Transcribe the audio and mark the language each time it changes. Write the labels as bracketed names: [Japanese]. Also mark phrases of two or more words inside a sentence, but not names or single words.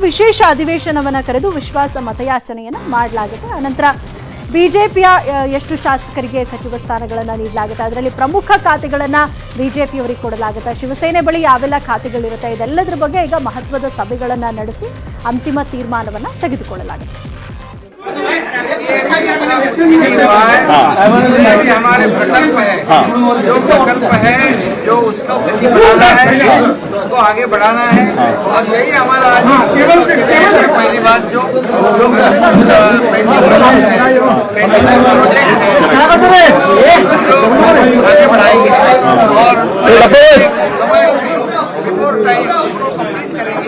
[Kannada] ವಿಶೇಷ ಅಧಿವೇಶನವನ್ನ ಕರೆದು ವಿಶ್ವಾಸ ಮತಯಾಚನೆಯನ್ನ ಮಾಡಲಾಗುತ್ತೆ. ಅನಂತರ ಬಿಜೆಪಿಯ ಎಷ್ಟು ಶಾಸಕರಿಗೆ ಸಚಿವ ಸ್ಥಾನಗಳನ್ನ ನೀಡಲಾಗುತ್ತೆ, ಅದರಲ್ಲಿ ಪ್ರಮುಖ ಖಾತೆಗಳನ್ನ ಬಿಜೆಪಿಯವರಿಗೆ ಕೊಡಲಾಗುತ್ತೆ, ಶಿವಸೇನೆ ಬಳಿ ಯಾವೆಲ್ಲ ಖಾತೆಗಳಿರುತ್ತೆ, ಇದೆಲ್ಲದರ ಬಗ್ಗೆ ಈಗ ಮಹತ್ವದ ಸಭೆಗಳನ್ನ ನಡೆಸಿ ಅಂತಿಮ ತೀರ್ಮಾನವನ್ನ ತೆಗೆದುಕೊಳ್ಳಲಾಗುತ್ತೆ. [Hindi] हमारे प्रकल्प है, जो प्रकल्प है, जो उसको गति बढ़ाना है, उसको आगे बढ़ाना है. और यही हमारा पहली बात जो आगे बढ़ाएंगे और [English] before time [Hindi] उसको कंप्लीट करेंगे.